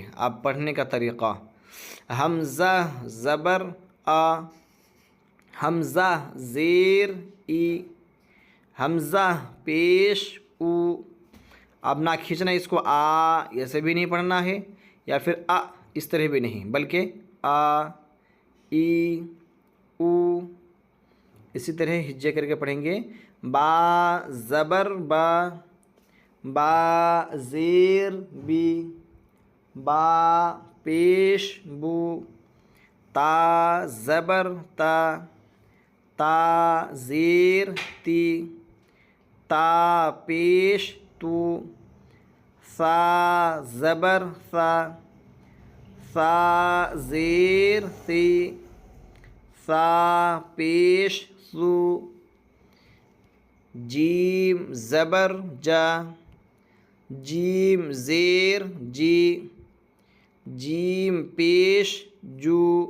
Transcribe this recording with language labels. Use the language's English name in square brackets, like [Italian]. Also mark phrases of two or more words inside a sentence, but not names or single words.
[Urdu] اب پڑھنے کا طریقہ: حمزہ زبر آ، حمزہ زیر ای، حمزہ پیش او۔ اب نہ کھینچنا اس کو، آ ایسے بھی نہیں پڑھنا ہے یا پھر اس طرح بھی نہیں، بلکہ آ ای او، اسی طرح ہجے کر کے پڑھیں گے۔ با زبر با، با زیر بی، با پیش بو۔ تا زبر تا، تا زیر تی، تا پیش تو۔ ثا زبر ثا، ثا زیر ثی، ثا پیش ثو۔ جیم زبر جا، جیم زیر جی، جیم پیش جو۔